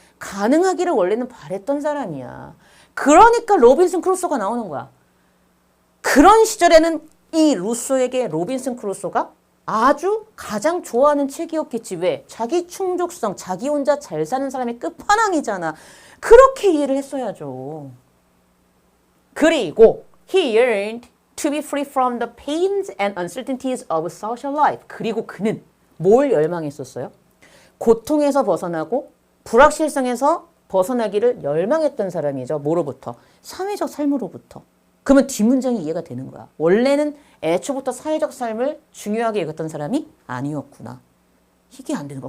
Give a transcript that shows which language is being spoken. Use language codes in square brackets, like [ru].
[ko] 가능하기를 원래는 바랬던 사람이야. 그러니까 로빈슨 크루소가 나오는 거야. 그런 시절에는 이 루소에게 로빈슨 크루소가 아주 가장 좋아하는 책이었겠지. 왜? 자기 충족성, 자기 혼자 잘 사는 사람의 끝판왕이잖아. 그렇게 이해를 했어야죠. [en] 그리고 he yearned to be free from the pains and uncertainties of social life. [ko] 그리고 그는 뭘 열망했었어요? 고통에서 벗어나고 불확실성에서 벗어나기를 열망했던 사람이죠. 뭐로부터? 사회적 삶으로부터. 그러면 뒷문장이 이해가 되는 거야. 원래는 애초부터 사회적 삶을 중요하게 여겼던 사람이 아니었구나. 이게 안 되는 거야.